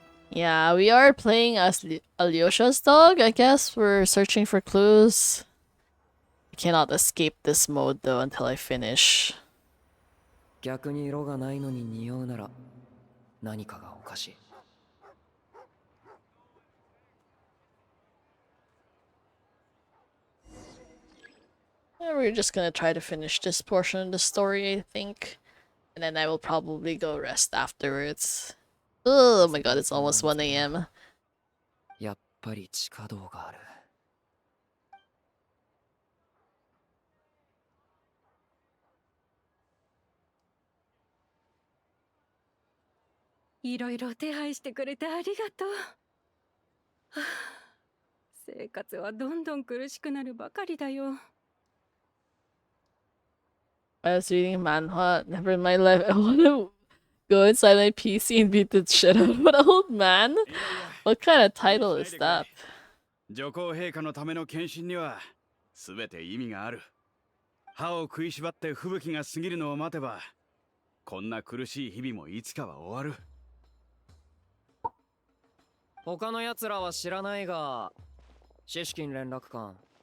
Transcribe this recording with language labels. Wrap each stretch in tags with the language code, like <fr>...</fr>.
<en>Yeah, we are playing as Alyosha's dog, I guess. We're searching for clues. I cannot escape this mode though until I finish.</en> <ja>逆に色がないのに匂うなら何かがおかしい。</ja> <en>We're just gonna try to finish this portion of the story, I think. And then I will probably go rest afterwards. Oh my god, it's almost 1 a.m.</en> <ja>やっぱり地下道がある。いろいろ手配してくれてありがとう。はあ、生活はどんどん苦しくなるばかりだよ。</ja> <en>I was reading manhwa, never in my life. I wanna go inside my PC and beat the shit out of an old man? What kind of title is that?</en> <ja>女皇陛下のための献身には全て意味がある。歯を食いしばって吹雪が過ぎるのを待てば、こんな苦しい日々もいつかは終わる。他の奴らは知らないが、シシキン連絡官。</ja>